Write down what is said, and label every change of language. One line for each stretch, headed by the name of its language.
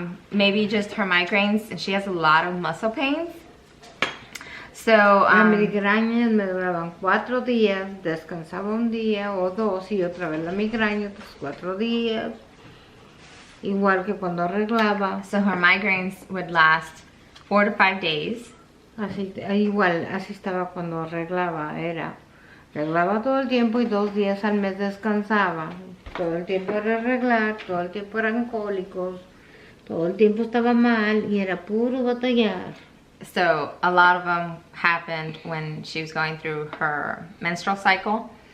English: Maybe just her migraines, and she has a lot of muscle pains. So
Spanish: las migrañas me duraban 4 días, descansaba un día o 2 y otra vez la migraña, otros 4 días. Igual que cuando arreglaba.
English: So her migraines would last 4 to 5 days.
Spanish: Así, igual, así estaba cuando arreglaba, arreglaba todo el tiempo y 2 días al mes descansaba. Todo el tiempo era arreglar, todo el tiempo eran cólicos. Todo el tiempo estaba mal y era puro batallar.
English: So a lot of them happened when she was going through her menstrual cycle.